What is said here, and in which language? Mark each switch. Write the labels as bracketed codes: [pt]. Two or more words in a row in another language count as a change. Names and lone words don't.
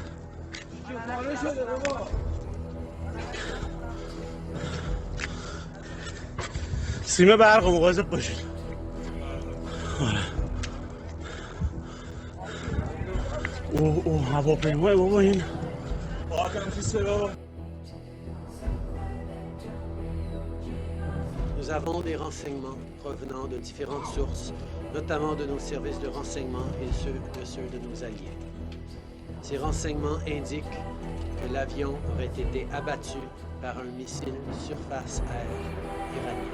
[fa] سیم برق مواظب باشید. اوه هواپیما بابا این [fr] Nous avons des renseignements provenant de différentes sources, notamment de nos services de renseignement et de ceux de nos alliés. Ces renseignements indiquent que l'avion aurait été abattu par un missile surface-air iranien.